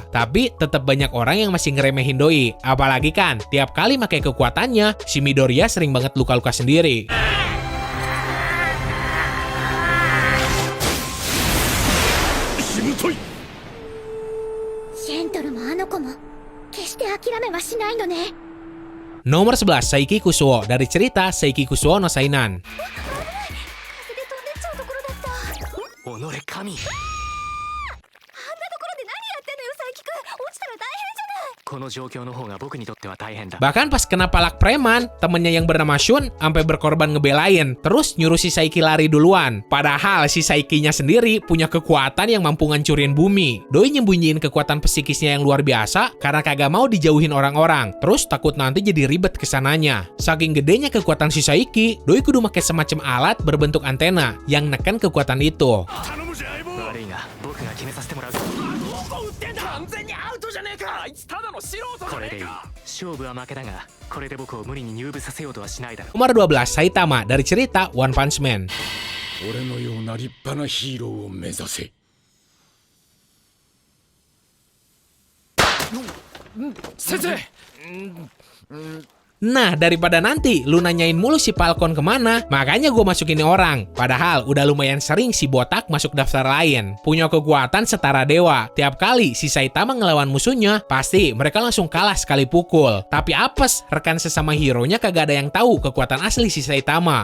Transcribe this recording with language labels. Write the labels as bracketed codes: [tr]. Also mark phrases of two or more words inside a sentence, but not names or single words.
[id] Tapi tetap banyak orang yang masih ngeremehin Doi. Apalagi kan tiap kali pakai kekuatannya, si Midoriya sering banget luka-luka sendiri. Nomor 11, Saiki Kusuo dari cerita Saiki Kusuo no Sainan. [ja] 己神。この状況の方が僕にとっては大変だ。 [id] Bahkan pas kena palak preman, temennya yang bernama Shun sampai berkorban ngebelain, terus nyuruh si Saiki lari duluan. Padahal si Saikinya sendiri punya kekuatan yang mampu ngancurin bumi. Doi nyembunyiin kekuatan psikisnya yang luar biasa karena kagak mau dijauhin orang-orang, terus takut nanti jadi ribet kesananya. Saking gedenya kekuatan si Saiki, Doi kudu pakai semacam alat berbentuk antena yang neken kekuatan itu. [ja] 悪いが僕が決めさせてもらう。どこ打ってんだ。完全にアウトじゃねえか。あいつただの素人じゃねえか。勝負は負けだが、これで僕を無理に入部させようとはしないだろう。 [id] Nomor 12, Saitama dari cerita One Punch Man. [ja] 俺のような立派なヒーローを目指せ。先生。 [id] Nah, daripada nanti lu nanyain mulu si Falcon kemana, makanya gue masukin orang. Padahal udah lumayan sering si botak masuk daftar lain. Punya kekuatan setara dewa. Tiap kali si Saitama ngelawan musuhnya, pasti mereka langsung kalah sekali pukul. Tapi apes, rekan sesama hero-nya kagak ada yang tahu kekuatan asli si Saitama.